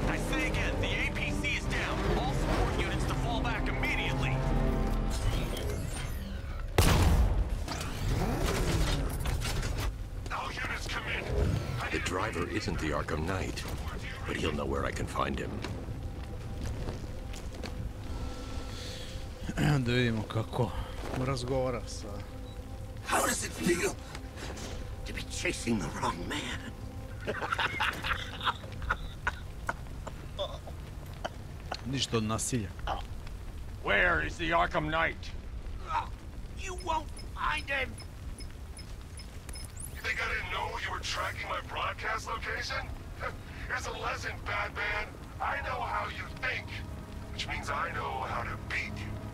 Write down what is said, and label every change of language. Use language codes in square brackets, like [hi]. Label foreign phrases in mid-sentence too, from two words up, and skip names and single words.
[en] I say again, the APC is down. All support units to fall back immediately. All units come in. The driver isn't the Arkham Knight, but he'll know where I can find him. [sr] Da vidimo kako razgovara sa... [en] How does it feel to be chasing the wrong man? [sr] Ništa od nasilja. [en] Where is the Arkham Knight? You won't find him. You think I didn't know you were tracking my broadcast location? Here's a lesson, Batman. I know how you think, which means I know how to beat you.